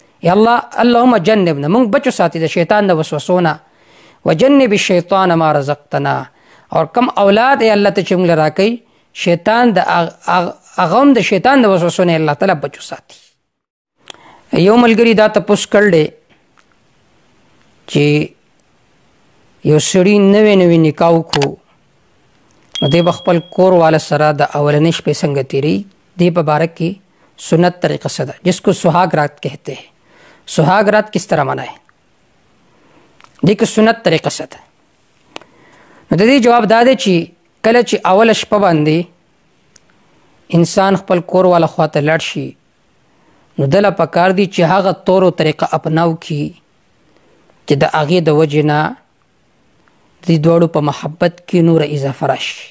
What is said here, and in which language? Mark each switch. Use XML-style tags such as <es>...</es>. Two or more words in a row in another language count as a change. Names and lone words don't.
<ar>یا الله اللهم جنبنا،</ar> <ps>مونږ بچو ساتي د شیطان د وسوسو نه،</ps> <ar>وجنب الشیطان ما رزقتنا،</ar> <ps>اور کم اولاد ای الله ته چې موږ راکوي شیطان د هغه هم د شیطان د وسوسو نه الله تعالی بچو ساتي. یو ملګري دا تپوس کړی چې یو سړي نوی نکاح وکړو نو دی به خپل کور والا سره د اولنۍ شپې څنګه تیری، دی په باره کې</ps> <ur>سنت طریقہ سے جس کو سہاگ رات کہتے ہیں. سہاگ رات کس طرح منائے؟ دیکھ سنت طریقہ سے ده.</ur> <ps>نو د دې جواب دا دی چې کله چې اوله شپه باندې انسان خپل کور والا خواته لاړ شي نو دله پکار دی چې هغه طور او طریقه اپناو کی چې د هغې د وجې نه د دواړو په محبت کې نور اضافه راشي.</ps>